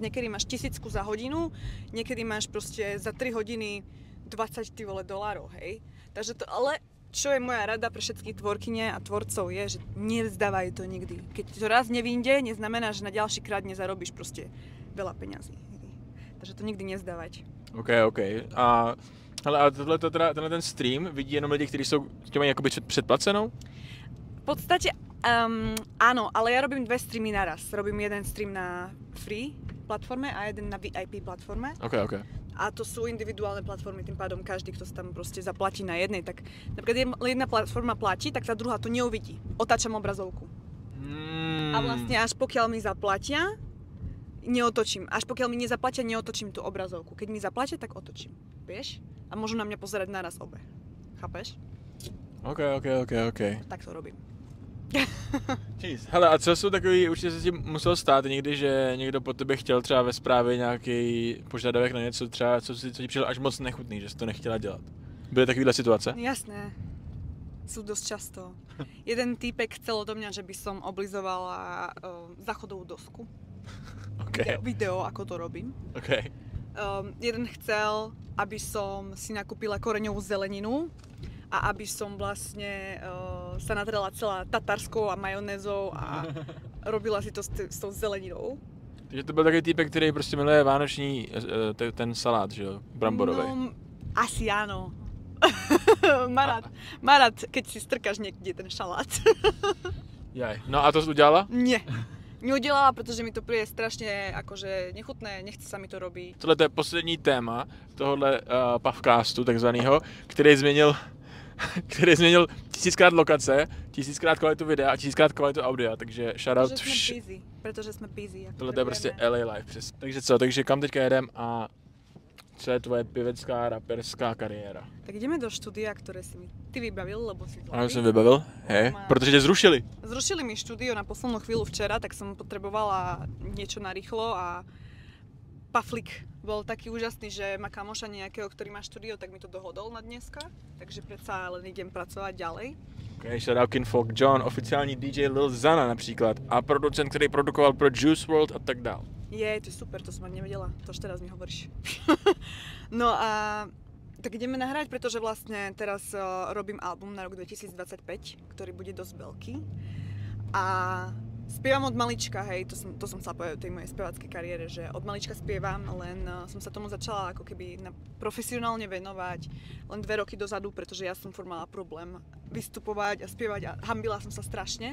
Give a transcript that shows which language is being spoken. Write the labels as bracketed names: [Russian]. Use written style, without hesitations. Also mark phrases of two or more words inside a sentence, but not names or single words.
[Slovak] Niekedy máš 1000 za hodinu, niekedy máš proste za 3 hodiny $20, hej. Takže to, ale čo je moja rada pre všetkých tvorkyne a tvorcov je, že nevzdávajú to nikdy. Keď to raz nevyjde, neznamená, že na ďalší krát nezarobíš proste veľa peňazí. Takže to nikdy nezdávať. [Czech] OK. A tenhle ten stream vidí jenom lidi, kteří jsou těmi jakoby předplacenou? [Slovak] V podstate áno, ale ja robím 2 streamy naraz. Robím jeden stream na free platforme a jeden na VIP platforme. OK. A to sú individuálne platformy, tým pádom každý, kto sa tam proste zaplatí na jednej, tak napríklad jedna platforma platí, tak tá druhá to neuvidí. Otáčam obrazovku. A vlastne až pokiaľ mi zaplatia, neotočím. Až pokiaľ mi nezaplatia, neotočím tú obrazovku. Keď mi zaplatia, tak otočím. Vieš? A môžu na mňa pozerať naraz obe. Chápeš? OK. Tak to robím. Jeez. [Czech] Hele, a co jsou takový, určitě se ti muselo stát někdy, že někdo po tebe chtěl třeba ve zprávě nějaký požadavek na něco třeba, co ti přišlo až moc nechutný, že jsi to nechtěla dělat. Byly takovýhle situace? [Slovak] Jasné. Sú dosť často. Jeden týpek chcel odo mňa, že by som oblizovala záchodovú dosku. Okay. Video, ako to robím. Okay. Jeden chcel, aby som si nakúpila koreňovú zeleninu a aby som vlastne sa natrela celá tatarskou a majonézou a robila si to s tou zeleninou. [Czech] Takže to byl takový týpek, který prostě miluje vánoční ten salát, že jo, bramborový. No, [Slovak] asi áno. má rád, keď si strkáš niekde ten šalát. [Czech] Jaj. No a to udělala? [Slovak] Nie. Neudělala, protože mi to príde strašne akože nechutné, nechce sa mi to robiť. [Czech] Tohle je poslední téma tohohle pavcastu takzvanýho, který změnil 1000krát lokace, 1000krát kvalitu videa a 1000krát kvalitu audia, takže shoutout. Protože jsme busy. Tohle je prostě LA Life, přes. Takže co, takže kam teďka jedem a co je tvoje pěvecká, raperská kariéra? [Slovak] Tak ideme do štúdia, ktoré si mi ty vybavil, lebo si [Czech] Ano, jsem vybavil, hej, protože tě zrušili. [Slovak] Zrušili mi štúdio na poslednú chvíľu včera, tak som potrebovala niečo narýchlo a Paflik bol taký úžasný, že má kamoša nejakého, ktorý má štúdio, tak mi to dohodol na dneska, takže predsa len idem pracovať ďalej. [English] Okay, shoutout Kinfolk John, [Czech] oficiální DJ Lil Zana například a producent, který produkoval pro Juice WRLD a tak dál. [Slovak] Je, to je super, to som ani nevedela, to už teraz mi hovoríš. No a tak ideme nahrať, pretože vlastne teraz robím album na rok 2025, ktorý bude dosť veľký. A spievam od malička, hej, to som chcela povedať o tej mojej speváckej kariére, že od malička spievam, len som sa tomu začala ako keby profesionálne venovať len 2 roky dozadu, pretože ja som furt mala problém vystupovať a spievať a hanbila som sa strašne.